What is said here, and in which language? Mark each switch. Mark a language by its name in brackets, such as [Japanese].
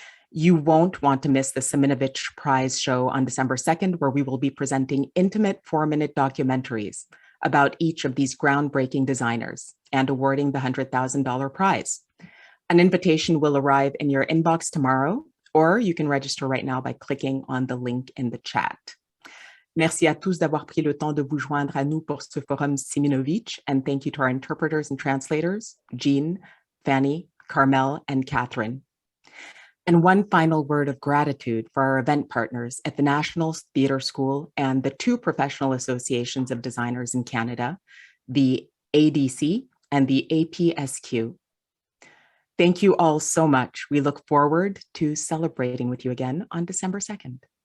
[English] You won't want to miss the Siminovitch Prize show on December 2nd, where we will be presenting intimate 4-minute documentaries about each of these groundbreaking designers and awarding the $100,000 prize. An invitation will arrive in your inbox tomorrow, or you can register right now by clicking on the link in the chat. [French] Merci à tous d'avoir pris le temps de vous joindre à nous pour ce forum Siminovitch, [English] and thank you to our interpreters and translators, Jean, Fanny, Carmel, and Catherine. And one final word of gratitude for our event partners at the National Theatre School and the 2 professional associations of designers in Canada, the ADC and the APSQ. Thank you all so much. We look forward to celebrating with you again on December 2nd.